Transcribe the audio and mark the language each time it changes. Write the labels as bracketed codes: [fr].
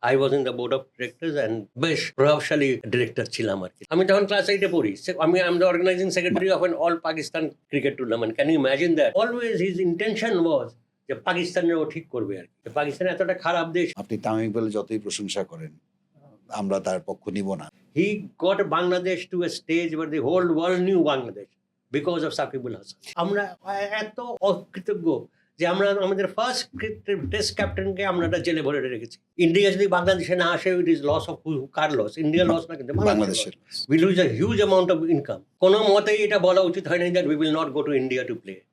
[en] I was in the board of directors and [bn] বেশ প্রভাবশালী director ছিলাম আর কি। আমি তখন ক্লাস 8-এ পড়ি। আমি [en] I am the organizing secretary of an all Pakistan cricket tournament. Can you imagine that? Always his intention was [bn] যে পাকিস্তানের ও ঠিক করবে আর কি। পাকিস্তান এতটা খারাপ দেশ। আপনি তামিম ইকবাল যতই প্রশংসা করেন, আমরা তার পক্ষ নিব না। [en] He got Bangladesh to a stage where the whole world knew Bangladesh because of Saqibul Hasan. [bn] আমরা এত অকৃতজ্ঞ যে আমরা আমাদের ফার্স্ট টেস্ট ক্যাপ্টেনকে আমরা জেলে ভরে রেখেছি। ইন্ডিয়া যদি বাংলাদেশে না আসে, [en] it is loss of [bn] car loss? India loss না, কিন্তু বাংলাদেশের [en] We lose a huge amount of income. [bn] কোনো মতেই এটা বলা উচিত হয় না [en] That we will not go to India to play.